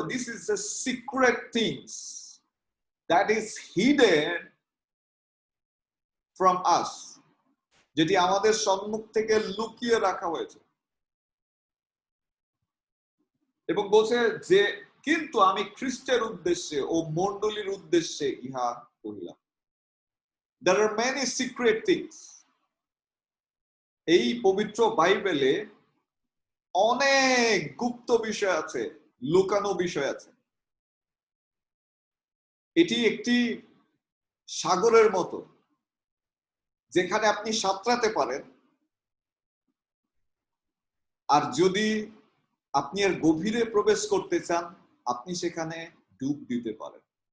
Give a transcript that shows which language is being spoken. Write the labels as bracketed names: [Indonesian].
[English] this is a secret things that is hidden from us, [Bangla] যেটি আমাদের সম্মুখ থেকে লুকিয়ে রাখা হয়েছে। এবং বলছে যে কিন্তু আমি খ্রিস্টের উদ্দেশ্যে ও মণ্ডলীর উদ্দেশ্যে ইহা কহিলাম। [English] There are many secret things. [Bangla] এই পবিত্র বাইবেলে অনেক গুপ্ত বিষয় আছে, লুকানো বিষয় আছে। এটি একটি সাগরের মতো যেখানে আপনি সাঁতরাতে পারেন, আর যদি আপনি এর গভীরে প্রবেশ করতে চান আপনি সেখানে ডুব দিতে পারেন।